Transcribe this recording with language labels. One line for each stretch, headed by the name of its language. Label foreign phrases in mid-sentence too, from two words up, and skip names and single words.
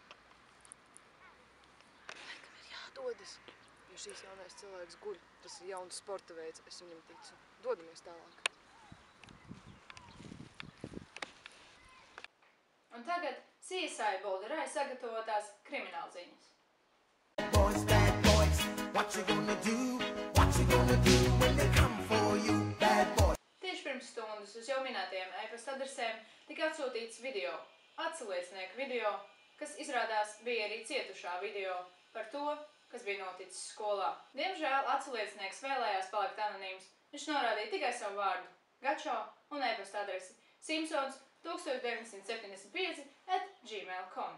Latvian: Laikam ir jādodas. Jo šīs jaunais cilvēks guļ. Tas ir jauns sporta veids, es viņam ticu. Dodamies tālāk. Un tagad CSI Bolderai sagatavotās kriminālziņas.
English: Bad boys, what you gonna do? What you gonna do when they come for you? Bad boys.
Latvian: Tieši pirms stundas uz jau minētajiem e-pasta adresēm tika atsūtīts video, atsaliecinieku video, kas izrādās bija arī cietušā video par to, kas bija noticis skolā. Diemžēl atsaliecinieks vēlējās palikt anonīms. Viņš norādīja tikai savu vārdu Gačo un e-pasta adresi Simpsons 1975@gmail.com.